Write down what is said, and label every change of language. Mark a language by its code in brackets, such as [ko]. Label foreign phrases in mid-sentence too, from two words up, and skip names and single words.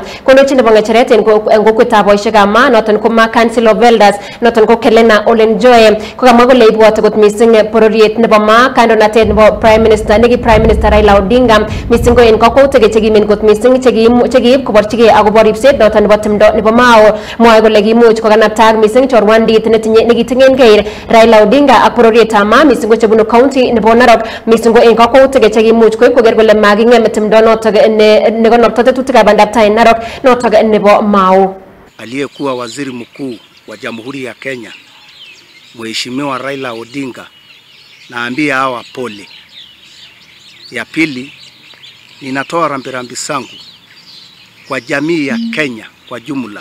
[kln] Kondochin nebo ng'echeret eng kokwetab boisiekab Maa noton ko Maa Council of Elders noton ko Kelena Olenjoe kokamwa kole ibwote kot mising bororiet nebo Maa kandoinatet nebo [en] Prime Minister [kln] Raila Odinga mising ko eng kakwautik chekimen kot mising chekiib koborchigei akobo ripset noton nebo timdo nebo Mao. Mwae kole kimuch kokanapta mising chorwandit nekitingen Raila Odinga ak bororietab Maa mising ko chebunu county nebo Narok mising ko eng kakwautik chekimuch koib koker kole making'em timdo notok nekonopto tetutikab bandaptai Narok notok nebo Mao. [sw] Aliyekuwa waziri mkuu wa Jamhuri ya Kenya Mheshimiwa Raila Odinga, naambia hawa pole. Ya pili, ninatoa rambirambi zangu kwa jamii ya Kenya kwa jumla.